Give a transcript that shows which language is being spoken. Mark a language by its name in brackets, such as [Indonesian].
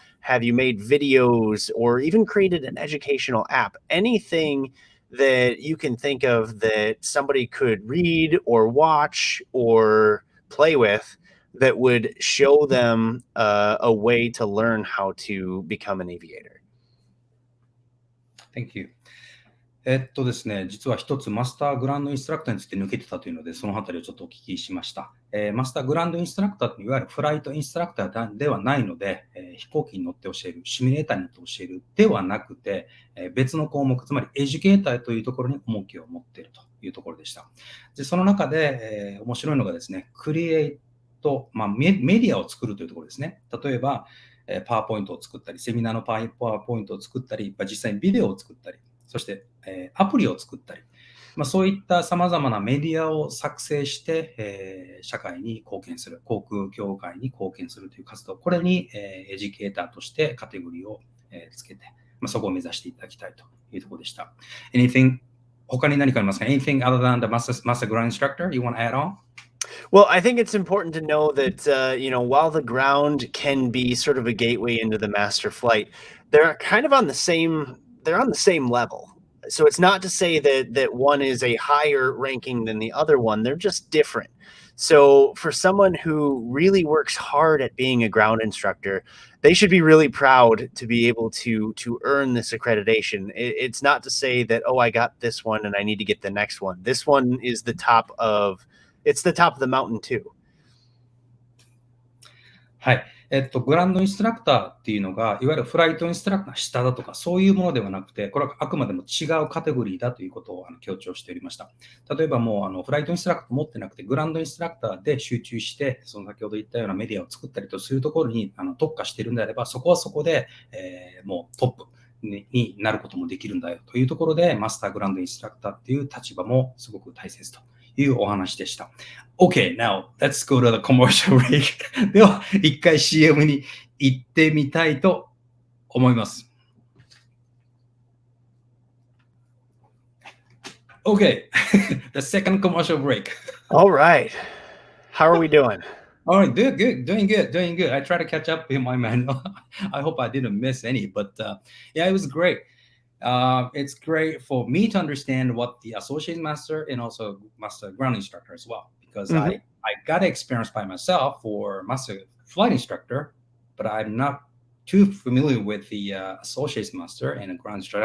[English] Have you made videos, or even created an educational app? Anything that you can think of that somebody could read or watch or play with that would show them a way to learn how to become an aviator. Thank you. [Japanese] ですね、実は一つマスターグランドインストラクターについて抜けてたというので、そのあたりをちょっとお聞きしました。マスターグランドインストラクターっていわゆるフライトインストラクターではないので、飛行機に乗って教える、シミュレーターに乗って教えるではなくて、別の項目、つまりエデュケーターというところに重きを持っているというところでした。でその中で、面白いのがですね、クリエイト、メディアを作るというところですね。例えば、パワーポイントを作ったり、セミナーのパワーポイントを作ったり、実際にビデオを作ったり、そして、アプリを作ったり、そういったさまざまなメディアを作成して、社会に貢献する、航空業界に貢献するという活動、これに、エデュケーターとしてカテゴリーを、つけて、そこを目指していただきたいというところでした。他に何かありますか？ [English] Anything other than the master ground instructor you want to add on? Well, I think it's important to know that, while the ground can be sort of a gateway into the master flight, they're kind of on the same level. So it's not to say that one is a higher ranking than the other one. They're just different. So for someone who really works hard at being a ground instructor, they should be really proud to be able to earn this accreditation. It's not to say that, oh, I got this one and I need to get the next one. This one is the top of the mountain too. [Japanese] はい。グランドインストラクターっていうのが、いわゆるフライトインストラクター下だとか、そういうものではなくて、これはあくまでも違うカテゴリーだということを強調しておりました。例えばもうフライトインストラクター持ってなくて、グランドインストラクターで集中して、その先ほど言ったようなメディアを作ったりとするところに特化しているんであれば、そこはそこで、もうトップになることもできるんだよというところで、マスターグランドインストラクターっていう立場もすごく大切というお話でした。 [English] Okay, now let's go to the commercial break. [Japanese] では、一回 CM に行ってみたいと思います。 [English] Okay, the second commercial break. All right. How are we doing? All right, doing good. I try to catch up in my manual. I hope I didn't miss any, but yeah, it was great. It's great for me to understand what the associate master and also master ground instructor as well, because I got experience by myself for master flight instructor, but I'm not too familiar with the associate master and ground instructor.